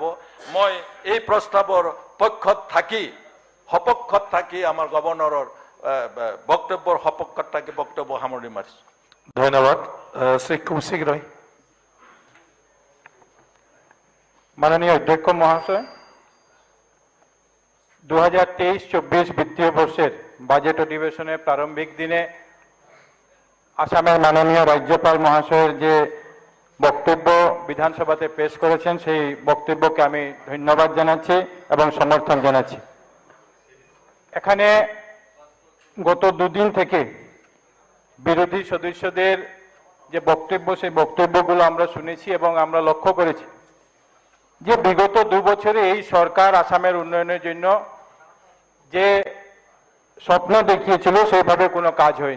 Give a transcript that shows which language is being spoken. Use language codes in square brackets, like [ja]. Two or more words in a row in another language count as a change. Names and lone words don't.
[as] মই এই প্ৰস্তাৱৰ সপক্ষত থাকি আমাৰ গভৰ্ণৰৰ বক্তব্যৰ সপক্ষত থাকি বক্তব্য সামৰণি মাৰিছো। ধন্যবাদ। শ্ৰী কৌশিক ৰয়। [bn] মাননীয় অধ্যক্ষ মহাশয়, 2023-24 বিত্তীয় বর্ষের বাজেট অধিবেশনের প্রারম্ভিক দিনে আসামের মাননীয় রাজ্যপাল মহাশয়ের যে বক্তব্য বিধানসভাতে পেশ করেছেন সেই বক্তব্যকে আমি ধন্যবাদ জানাচ্ছি এবং সমর্থন জানাচ্ছি। এখানে গত দুদিন থেকে বিরোধী সদস্যদের যে বক্তব্য সেই বক্তব্যগুলো আমরা শুনেছি এবং আমরা লক্ষ্য করেছি যে বিগত 2 বছরে এই সরকার আসামের উন্নয়নের জন্য যে স্বপ্ন দেখিয়েছিল সেইভাবে কোনো কাজ হয়নি।